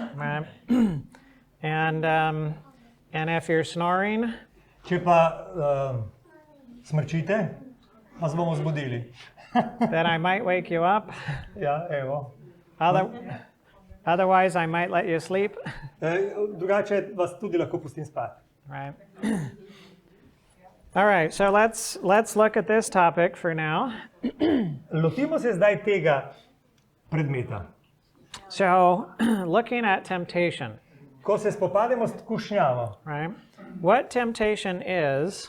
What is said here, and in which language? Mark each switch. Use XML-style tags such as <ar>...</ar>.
<en>Right? And if you're snoring,</en> <sl>Če pa smrčite, vas bomo zbudili.</sl> <en>then I might wake you up.</en> <sl>Ja, evo.</sl> <en>Otherwise, I might let you sleep.</en> <sl>Drugače vas tudi lahko pustim spati.</sl> <en>Right. All right. So let's look at this topic for now.</en> <sl>Lotimo se zdaj tega predmeta.</sl> <en>So, looking at temptation,</en> <sl>Ko se spopademo s skušnjavo,</sl> <en>right? What temptation is</en>